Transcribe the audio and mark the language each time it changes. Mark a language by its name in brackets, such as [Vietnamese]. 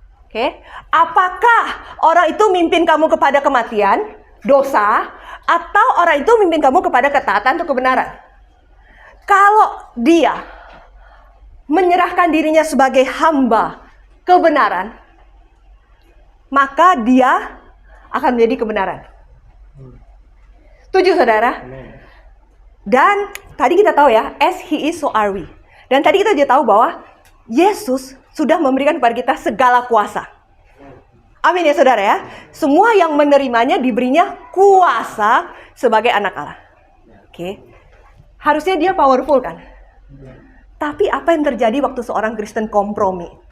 [Indonesian] Oke, apakah orang itu mimpin kamu kepada kematian, dosa, atau orang itu mimpin kamu kepada ketaatan atau kebenaran? Kalau dia menyerahkan dirinya sebagai hamba kebenaran, maka dia akan menjadi kebenaran. Setuju saudara? Dan tadi kita tahu ya, [English] as he is so are we. [Indonesian] Dan tadi kita juga tahu bahwa Yesus sudah memberikan kepada kita segala kuasa. Amin ya saudara ya. Semua yang menerimanya diberinya kuasa sebagai anak Allah. Oke. Harusnya dia powerful kan? Tapi apa yang terjadi waktu seorang Kristen kompromi?